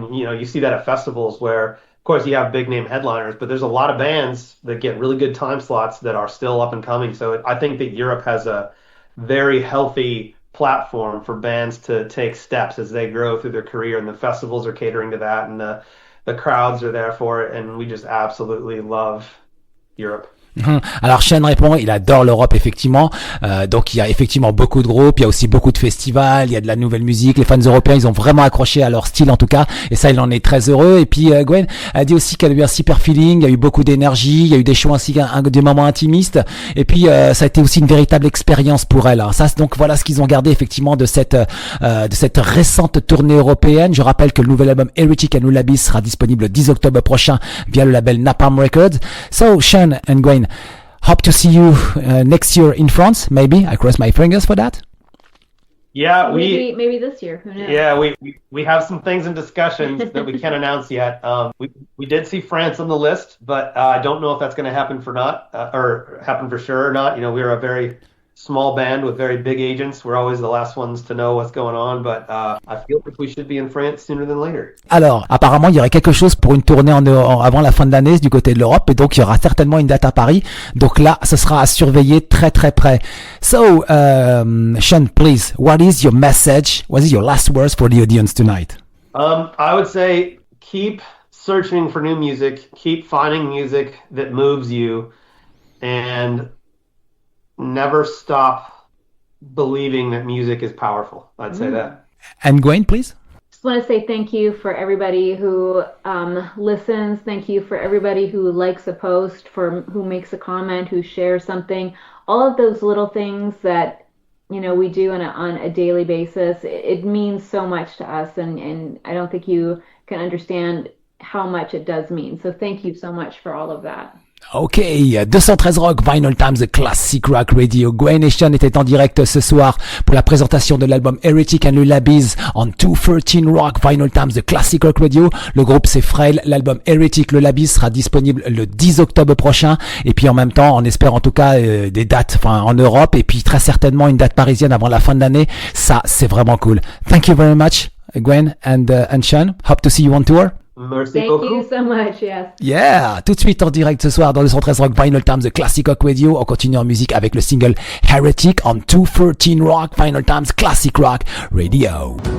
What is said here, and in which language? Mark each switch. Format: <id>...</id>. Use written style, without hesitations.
<en>And you see that at festivals where, of course, you have big name headliners, but there's a lot of bands that get really good time slots that are still up and coming. So I think that Europe has a very healthy platform for bands to take steps as they grow through their career, and the festivals are catering to that, and the crowds are there for it, and we just absolutely love Europe.</en> <fr>Alors Sean répond, il adore l'Europe effectivement, donc il y a effectivement beaucoup de groupes, il y a aussi beaucoup de festivals, il y a de la nouvelle musique, les fans européens ils ont vraiment accroché à leur style en tout cas, et ça il en est très heureux. Et puis Gwen a dit aussi qu'elle a eu un super feeling, il y a eu beaucoup d'énergie, il y a eu des shows ainsi des moments intimistes, et puis ça a été aussi une véritable expérience pour elle. Ça donc voilà ce qu'ils ont gardé effectivement de cette récente tournée européenne. Je rappelle que le nouvel album Heretic and Lullabies sera disponible le 10 octobre prochain via le label Napalm Records.</fr> <en>So Sean and Gwen, hope to see you next year in France. Maybe I cross my fingers for that. Yeah, maybe this year. Who knows? Yeah, we have some things in discussions that we can't announce yet. We did see France on the list, but I don't know if that's going to happen or happen for sure or not. We're a very small band with very big agents. We're always the last ones to know what's going on, but I feel like we should be in France sooner than later.</en> <fr>Alors, apparemment, il y aurait quelque chose pour une tournée avant la fin de l'année du côté de l'Europe, et donc il y aura certainement une date à Paris. Donc là, ce sera à surveiller très très près.</fr> <en>So, Sean, please, what is your message? What is your last words for the audience tonight? I would say keep searching for new music, keep finding music that moves you, and never stop believing that music is powerful. I'd say that. And Gwyn, please. Just want to say thank you for everybody who listens. Thank you for everybody who likes a post, who makes a comment, who shares something. All of those little things that we do on a daily basis. It means so much to us, and I don't think you can understand how much it does mean. So thank you so much for all of that. Ok, 213 Rock, Vinylestimes, The Classic Rock Radio.</en> <fr>Gwyn Sean était en direct ce soir pour la présentation de l'album Heretic and Lullabies on 213 Rock, Vinylestimes, The Classic Rock Radio. Le groupe c'est Frayle, l'album Heretic Lullabies sera disponible le 10 octobre prochain, et puis en même temps on espère en tout cas des dates en Europe, et puis très certainement une date parisienne avant la fin de l'année. Ça c'est vraiment cool.</fr> <en>Thank you very much Gwyn and Sean. Hope to see you on tour.</en> <fr>Merci beaucoup.</fr> <en>Thank you so much, yes.</en> <fr>Yeah, tout de suite en direct ce soir dans le 113 Rock, Vinylestimes, The Classic Rock Radio. On continue en musique avec le single Heretic on 213 Rock, Vinylestimes, Classic Rock Radio.</fr>